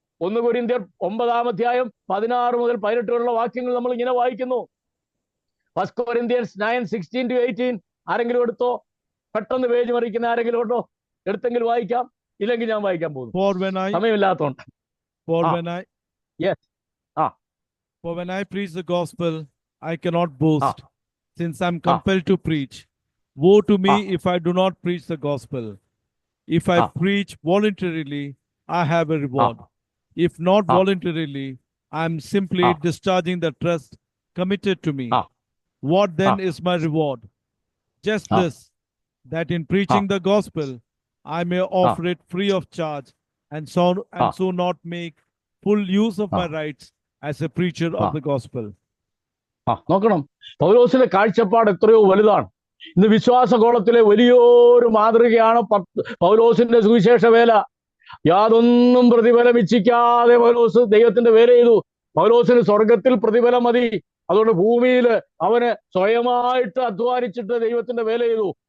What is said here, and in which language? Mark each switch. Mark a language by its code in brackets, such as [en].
[ml] 1 കൊരിന്ത്യർ 9-ാം അധ്യായം 16 മുതൽ 18 വരെയുള്ള വാക്യങ്ങൾ നമ്മൾ ഇങ്ങനെ വായിക്കുന്നു. 1 Corinthians 9:16-18. ആരെങ്കിലും എടുത്തോ? പെട്ടെന്ന് പേജ് മറിക്കുന്ന ആരെങ്കിലും ഉണ്ടോ? എടുത്തെങ്കിൽ വായിക്കാം, ഇല്ലെങ്കിൽ ഞാൻ വായിക്കാൻ പോകുന്നു, സമയമില്ലാത്തതുകൊണ്ട്. [en] For when I preach the gospel, I cannot boast, since I am compelled to preach. Woe to me if I do not preach the gospel. If I preach voluntarily, I have a reward. If not voluntarily, I am simply discharging the trust committed to me. What then is my reward? Just this, that in preaching the gospel, I may offer it free of charge, and so not make full use of my rights as a preacher of the gospel. [ml] നോക്കണം, പൗലോസിന്റെ കാഴ്ചപ്പാട് എത്രയോ വലുതാണ്. ഇന്ന് വിശ്വാസഗോളത്തിലെ വലിയൊരു മാതൃകയാണ് പൗലോസിന്റെ സുവിശേഷ വേല. യാതൊന്നും പ്രതിഫലം ഇച്ഛിക്കാതെ പൗലോസ് ദൈവത്തിന്റെ വേല ചെയ്തു. പൗലോസിന് സ്വർഗത്തിൽ പ്രതിഫലം മതി. അതുകൊണ്ട് ഭൂമിയിൽ അവന് സ്വയമായിട്ട് അധ്വാനിച്ചിട്ട് ദൈവത്തിന്റെ വേല ചെയ്തു.